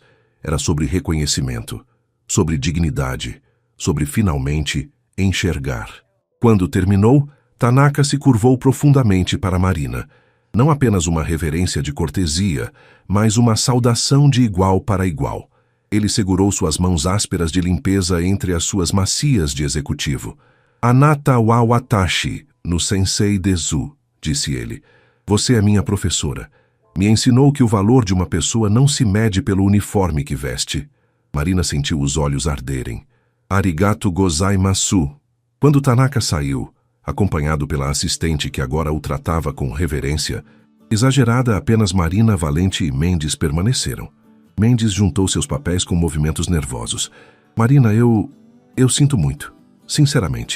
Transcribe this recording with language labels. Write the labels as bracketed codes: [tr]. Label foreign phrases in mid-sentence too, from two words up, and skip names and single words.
[pt] Era sobre reconhecimento, sobre dignidade, sobre finalmente enxergar. Quando terminou, Tanaka se curvou profundamente para Marina. Não apenas uma reverência de cortesia, mas uma saudação de igual para igual. Ele segurou suas mãos ásperas de limpeza entre as suas macias de executivo. [ja] あなたは私, の先生です, [pt] disse ele. Você é minha professora. Me ensinou que o valor de uma pessoa não se mede pelo uniforme que veste. Marina sentiu os olhos arderem. [ja] ありがとうございます. [pt] Quando Tanaka saiu, acompanhado pela assistente que agora o tratava com reverência, exagerada, apenas Marina, Valente e Mendes permaneceram. Mendes juntou seus papéis com movimentos nervosos. Marina, eu sinto muito. Sinceramente.